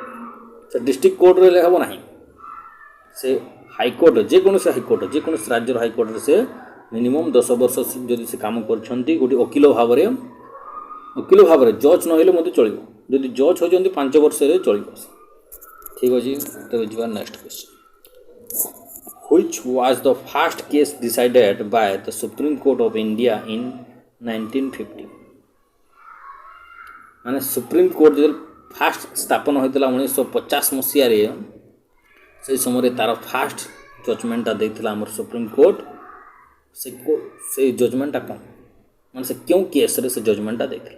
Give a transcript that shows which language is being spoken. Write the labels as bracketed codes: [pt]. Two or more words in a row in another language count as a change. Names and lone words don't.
[or] ସେ ଡିଷ୍ଟ୍ରିକ୍ଟ କୋର୍ଟରେ ହେଲେ ହେବ ନାହିଁ, ସେ ହାଇକୋର୍ଟ, ଯେକୌଣସି ରାଜ୍ୟର ହାଇକୋର୍ଟରେ ସେ ମିନିମମ୍ 10 ବର୍ଷ ଯଦି ସେ କାମ କରିଛନ୍ତି ଗୋଟିଏ ଓକିଲ ଭାବରେ ଜଜ୍ ନହେଲେ ମଧ୍ୟ ଚଳିବ, ଯଦି ଜଜ୍ ହେଉଛନ୍ତି 5 ବର୍ଷରେ ଚଳିବ। ଠିକ୍ ଅଛି, ତେବେ ଯିବା [en] next question. Which was the first case decided by the Supreme Court of India in 1950? [or] ମାନେ ସୁପ୍ରିମକୋର୍ଟ ଯେତେବେଳେ ଫାଷ୍ଟ ସ୍ଥାପନ ହୋଇଥିଲା 1950 ମସିହାରେ, ସେହି ସମୟରେ ତା'ର ଫାଷ୍ଟ ଜଜମେଣ୍ଟଟା ଦେଇଥିଲା ଆମର ସୁପ୍ରିମକୋର୍ଟ। ସେଇ ଜଜମେଣ୍ଟଟା କ'ଣ, ମାନେ ସେ କେଉଁ କେସ୍ରେ ସେ ଜଜମେଣ୍ଟଟା ଦେଇଥିଲେ?